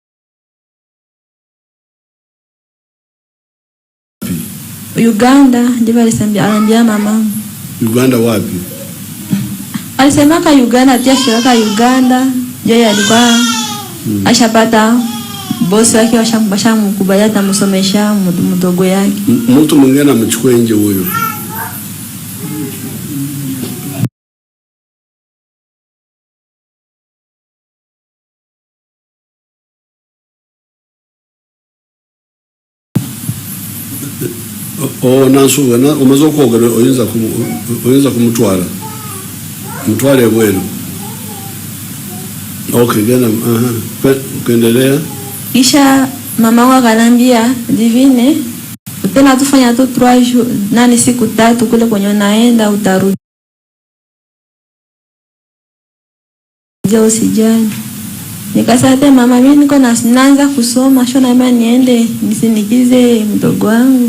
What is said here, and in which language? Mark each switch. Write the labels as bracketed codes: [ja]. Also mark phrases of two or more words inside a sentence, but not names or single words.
[sw] Uganda, ndivyo alisema mama. Uganda wapi? Alisema ka Uganda, tia shirika Uganda. Yeye alikuwa ashapata bosi wake washamkubalia atamsomesha mdogo yake. Mtu mwingine amechukua nje huyo. [lg] Nansuga umaze kwogera oyinza kumutwala. Mutwale bwenu. Okay, gena kuendelea. [sw] Kisha mama wangu akanambia, Divine, tena tufanya tu 3 jours, siku 3 kule kwenye naenda utarudi. Usijali. Nikasema mama, mimi niko naanza kusoma, shona mimi niende nisindikize mdogo wangu.